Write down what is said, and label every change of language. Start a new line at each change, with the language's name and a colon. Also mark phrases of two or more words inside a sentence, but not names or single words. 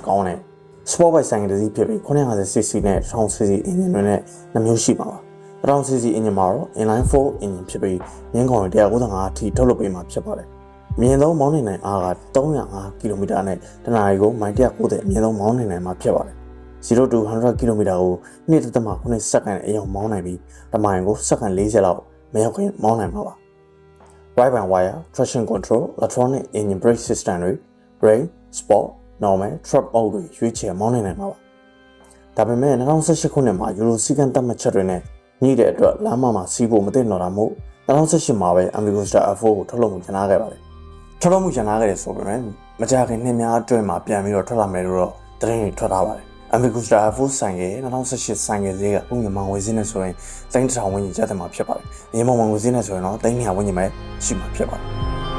Burmese: ကောင်းတဲ့
English: Sport Bike
Burmese: ဆိုင်တစ်စီးဖြစ်ပြီး 950cc နဲ့ 1000cc အင်ဂျင်တွေနဲ့နှမျိုးရှိပါပါ။ 1000cc အင်ဂျင်မှာတော့ inline 4 အင်ဂျင်ဖြစ်ပြီးမြင်းခေါင်195အထိထုတ်လုပ်ပေးမှာဖြစ်ပါတယ်။မြင့်သုံးမောင်းနိုင်အားက305ကီ လိုမီတာနဲ့တနာရီကိုမိုင်190အမြင့်ဆုံးမောင်းနိုင်မှာဖြစ်ပါတယ်။ 0 to 100 km ကို2.9 စက္ကန့်အရောက်မောင်းနိုင်ပြီးတမိုင်ကိုစ
English: က္ကန့်40လောက်မရောက်ခင်မောင်းနိုင်မှာပါ။ Ride by wire, traction control, electronic engine brake system တွေ rain, sport, normal, truck mode
Burmese: တွေရွေးချယ်မောင်းနိုင်မှာပါ။ဒါပေမဲ့2018ခုနှစ်မှာယူရိုစီကန်သတ်မှတ်ချက်တွေနဲ့ညှိတဲ့အတွက်လမ်းမှာစီးဖို့မသင့်တော်တာမို့2018မှာပဲ Amfigusta F4 ကိုထုတ်လုပ်မှုကျန်ခဲ့ပါတယ်။ထုတ်လုပ်မှုကျန်ခဲ့တယ်ဆိုပေမဲ့မကြာခင်နှစ်များအတွင်းမှာပြန်ပြီးတော့ထွက်လာမယ်လို့တော့သတင်းတွေထွက်ထားပါတယ်။ Amfigusta F4 ဆိုင်ရဲ့2018ဆိုင်ရဲ့ဈေးကဥမြန်မာငွေဈေးနဲ့ဆိုရင်3000ဝန်းကျင်ကျတဲ့မှာဖြစ်ပါတယ်။မြန်မာငွေဈေးနဲ့ဆိုရင်တော့300ဝန်းကျင်ပဲရှိမှာဖြစ်ပါတယ်။